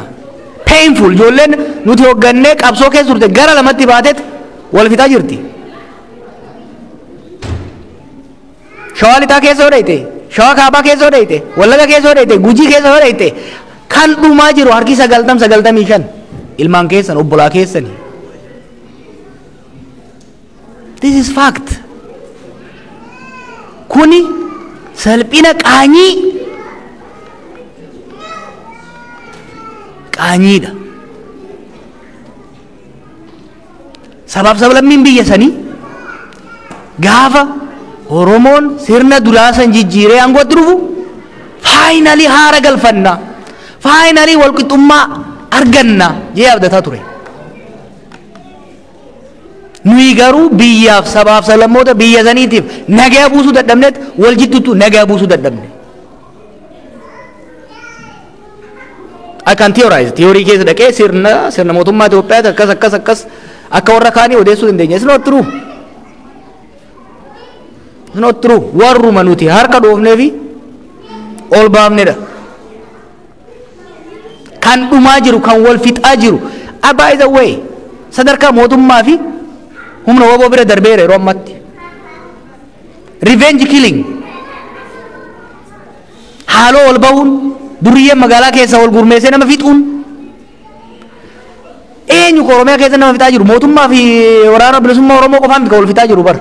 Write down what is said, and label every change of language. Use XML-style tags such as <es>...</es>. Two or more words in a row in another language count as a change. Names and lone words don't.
<om>Painful ijoolleen nuti hoggannee qabsoo keessa turte gara lamatti baateet wal fixaa jirti. Shawaa lixaa keessa hodhayte, Shawaa kaabaa keessa hodhayte, Wallaga keessa hodhayte, Gujii keessa hodhayte. Kan dhumaa jiru harki 95 ilmaan keessan obbolaa keessani.</om> <en>This is fact.</en> <om>Kuni salphina qaanyiidha. Sabaaf sablammiin biyya sanii gaafa Oromoon sirna duraasan jijjiiree aangootti dhufu faayinalii haara galfanna. Finally walqixxummaa arganna jee abdataa ture. Nuyi garuu biyyaaf sabaaf sablammoota biyya saniitiif nagaa buusuu dadhabneet wal jidduutu nagaa buusuu dadhabne.</om> <en>I can theorize.</en> <om>Theorii keessa dhaqee sirna mootummaa Itoophiyaati akkas akka warra kaanii odeessuu dandeenya.</om> <en>It's not true. It's not true.</en> <om>Warruma nuti harka dhoofnee fi ol baafnedha. Kan dhumaa jiru kan wal fixaa jiru.</om> <en>By the way</en> <om>sadarkaa mootummaa fi humna waboo bira darbeera yeroo ammatti.</om> <en>Revenge killing.</en> <om>Haaloo wal bahuun duriyyeen magaalaa keessa wal gurmeessee nama fixuun. Eenyu Oromiyaa keessa nama fixaa jiru mootummaa fi waraana bilisummaa Oromoo qofaan kan wal fixaa jiru bar.</om>